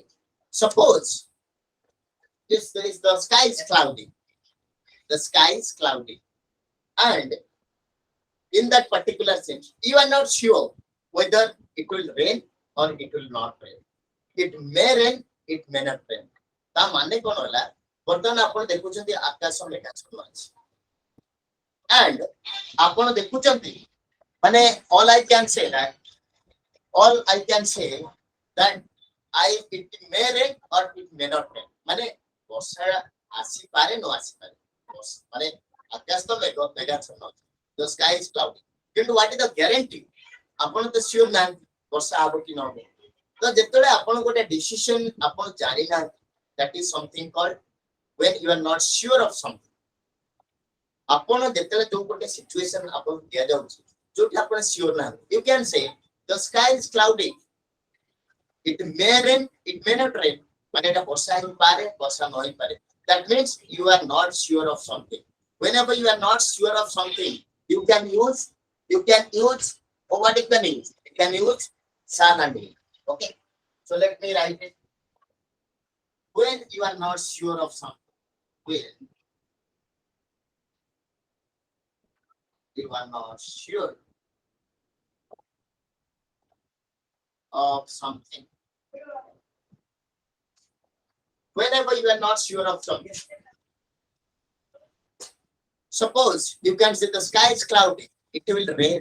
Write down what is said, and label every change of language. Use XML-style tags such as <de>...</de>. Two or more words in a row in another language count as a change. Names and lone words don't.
<en>Suppose if the sky is cloudy. The sky is cloudy. And in that particular sense, you are not sure whether it will rain or it will not rain. It may rain, it may not rain.</en> <or>ତା ମାନେ କଣ ହେଲା ବର୍ତ୍ତମାନ ଆପଣ ଦେଖୁଛନ୍ତି ଆକାଶ ମେଘାଚ୍ଛନ୍ନ ଅଛି and ଆପଣ ଦେଖୁଛନ୍ତି ମାନେ</or> <en>all I can say that it may rain or it may not rain.</en> <or>ମାନେ ବର୍ଷା ଆସିପାରେ ନ ଆସିପାରେ ମାନେ ଆକାଶ ତ ମେଘାଚ୍ଛନ୍ନ ଅଛି.</or> <en>The sky is cloudy. But what is the guarantee?</en> <or>ଆପଣ ତ sure ନାହାନ୍ତି ବର୍ଷା ହବ କି ନ ହବ. ତ ଯେତେବେଳେ ଆପଣ ଗୋଟେ decision ଆପଣ ଜାଣି ନାହାନ୍ତି,</or> <en>that is something called when you are not sure of something.</en> <or>ଆପଣ ଯେତେବେଳେ ଯୋଉ ଗୋଟେ situation ଆପଣଙ୍କୁ ଦିଆଯାଉଛି ଯୋଉଠି ଆପଣ sure ନାହାନ୍ତି,</or> <en>you can say the sky is cloudy. It may rain, it may not rain.</en> <or>ମାନେ এটা ବର୍ଷା ହେଇପାରେ, ବର୍ଷା ନ ହେଇପାରେ.</or> <en>That means you are not sure of something. Whenever you are not sure of something, you can use or what you can use? You can use shall and will. Okay. So let me write it. When you are not sure of something, when you are not sure of something, whenever you are not sure of something, suppose you can say the sky is cloudy, it will rain.</en>